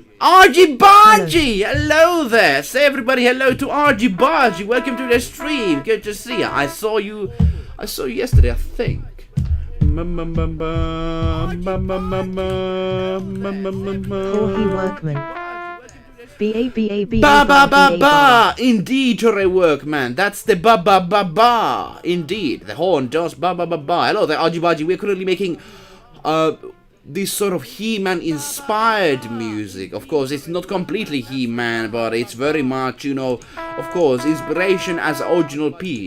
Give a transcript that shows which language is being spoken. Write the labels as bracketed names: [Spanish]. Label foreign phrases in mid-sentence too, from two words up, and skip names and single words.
[English] RG Bargy! Hello there! Say everybody hello to RG Bargy. Welcome to the stream. Good to see you. I saw you yesterday, I think. Jorge Workman. B-A-B-A-B. Ba ba ba ba! Indeed, Hooray Workman. That's the ba ba ba ba. Indeed, the horn does ba ba ba ba. Hello there, RG Bargy. We're currently making this sort of He-Man inspired music. Of course, it's not completely He-Man, but it's very much, of course, inspiration as original piece.